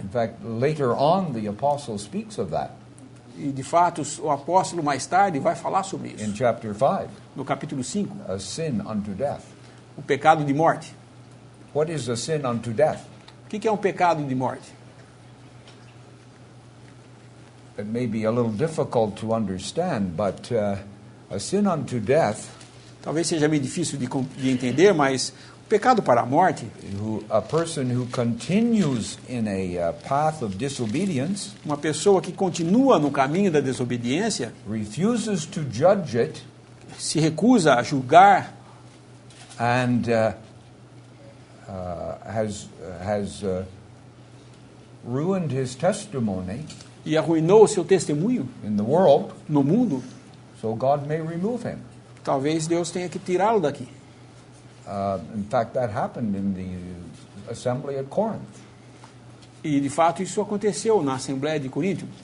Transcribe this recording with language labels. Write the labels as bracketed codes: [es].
[en] In fact, later on, the apostle speaks of that [pt] E, de fato, o apóstolo mais tarde vai falar sobre [en] in [pt] isso. [en] chapter 5, [pt] No capítulo 5, [en] a sin unto death. [pt] o pecado de morte. [en] What is a sin unto death? [pt] O que é um pecado de morte? [en] It may be a little difficult to understand, but a sin unto death, [pt] Talvez seja meio difícil de entender, mas o pecado para a morte, [en] a person who continues in a path of disobedience, [pt] uma pessoa que continua no caminho da desobediência, [en] refuses to judge it, [pt] se recusa a julgar [en] and has ruined his testimony [pt] e arruinou o seu testemunho [en] in the world, [pt] no mundo, [en] so God may remove him. [pt] talvez Deus tenha que tirá-lo daqui. [en] In fact, that happened in the assembly at Corinth. [pt] E, de fato, isso aconteceu na Assembleia de Coríntio.